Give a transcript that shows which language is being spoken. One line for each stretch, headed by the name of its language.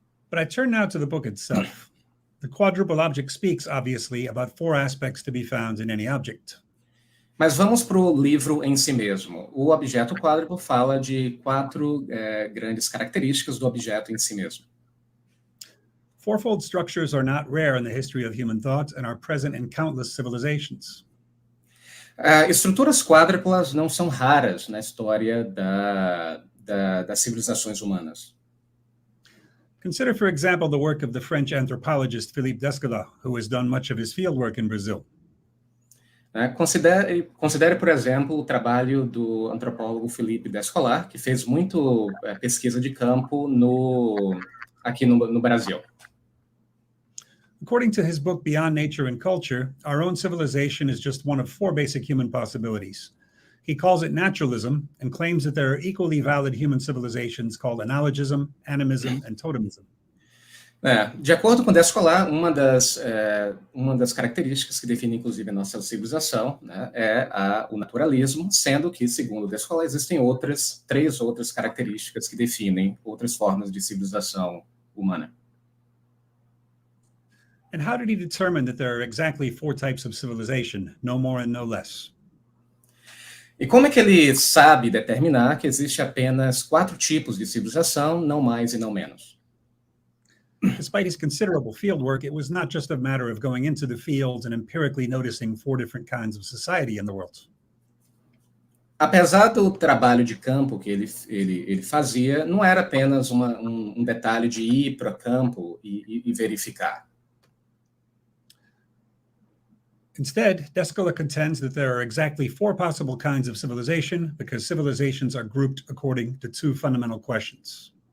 English: But I turn now to the book itself. The quadruple object speaks, obviously, about 4 aspects to be found in any object.
Portuguese: Mas vamos para o livro em si mesmo. O objeto quádruplo fala de 4 grandes características do objeto em si mesmo.
English: Fourfold structures are not rare in the history of human thought and are present in countless civilizations.
Portuguese: Estruturas quádruplas não são raras na história das civilizações humanas.
English: Consider, for example, the work of the French anthropologist Philippe Descola, who has done much of his fieldwork in Brazil.
Portuguese: Considere, por exemplo, o trabalho do antropólogo Philippe Descola, que fez muito pesquisa de campo aqui no Brasil.
English: According to his book Beyond Nature and Culture, our own civilization is just one of 4 basic human possibilities. He calls it naturalism and claims that there are equally valid human civilizations called analogism, animism, and totemism.
Portuguese: De acordo com Descolar, uma das características que define, inclusive, a nossa civilização, né, é o naturalismo, sendo que, segundo Descolar, existem três outras características que definem outras formas de civilização humana.
English: And how did he determine that there are exactly 4 types of civilization, no more and no less?
Portuguese: E como é que ele sabe determinar que existe apenas 4 tipos de civilização, não mais e não menos?
English: Despite his considerable fieldwork, it was not just a matter of going into the fields and empirically noticing 4 different kinds of society in the world.
Portuguese: Apesar do trabalho de campo que ele fazia, não era apenas um detalhe de ir para campo e verificar.
English: Instead, Descola contends that there are exactly 4 possible kinds of civilization because civilizations are grouped according to 2 fundamental questions.